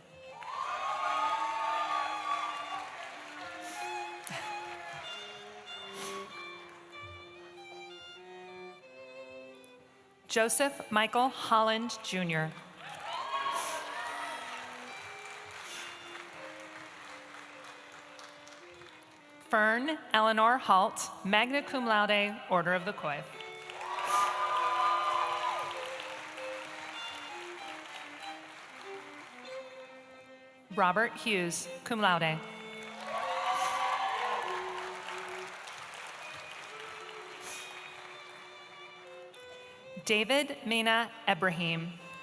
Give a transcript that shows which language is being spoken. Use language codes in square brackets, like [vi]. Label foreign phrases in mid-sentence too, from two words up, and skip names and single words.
[en] Joseph Michael Holland, Jr. Fern Eleanor Halt, [la] magna cum laude, [en] Order of the Coif. Robert Hughes, [la] cum laude. [en] David Mena Ebrahim.